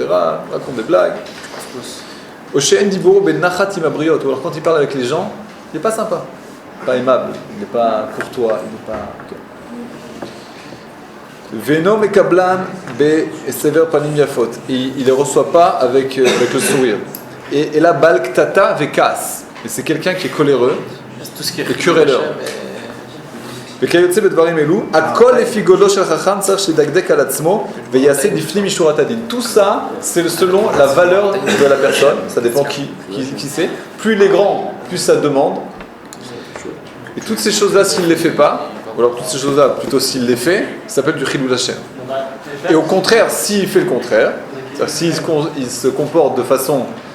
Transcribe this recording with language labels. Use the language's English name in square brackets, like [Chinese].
[French] Raconte des blagues. Ou alors quand il parle avec les gens, il n'est pas sympa, pas aimable, il n'est pas courtois, il n'est pas. [Hebrew] Veno mekablan be sever panim yafot. [French] Il ne les reçoit pas avec le sourire. Et là, [Hebrew] balk tata vekas. [French] Et c'est quelqu'un qui est coléreux et querelleur. [Hebrew] וכיוצא בדברים אלו, הכל לפי גודלו של החכם צריך שידקדק על עצמו ויעשה לפנים משורת הדין. [French] Tout ça, c'est selon la valeur de la personne, ça dépend qui c'est. Plus il est grand, plus ça demande. Et toutes ces choses-là, s'il ne les fait pas, ou alors toutes ces choses-là, plutôt s'il les fait, ça s'appelle du Chilul Hashem. Et au contraire, s'il fait le contraire, s'il se comporte de façon